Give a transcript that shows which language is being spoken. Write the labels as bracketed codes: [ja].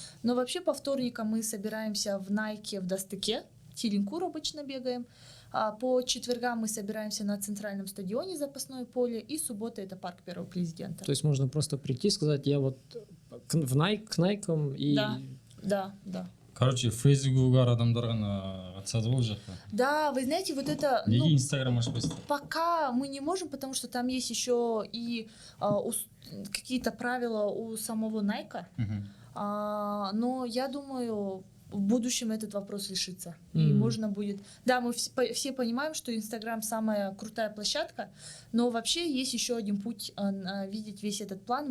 [ru] Но вообще по вторникам мы собираемся в Nike в Дастыке, Теренкур обычно бегаем, по четвергам мы собираемся на центральном стадионе запасное поле, и суббота это парк Первого президента. То есть можно просто прийти и сказать, я вот к Найкам и... Да. [kk] Короче, Фейсбук адамдар ғана қатысады ғой ол жаққа. [ru] Да, вы знаете, вот это... [kk] Неге Инстаграм ашпайсыздар? [ru] Пока мы не можем, потому что там есть еще и какие-то правила у самого Nike. Но я думаю, в будущем этот вопрос решится. И можно будет... Да, мы все понимаем, что Инстаграм самая крутая площадка, но вообще есть еще один путь видеть весь этот план.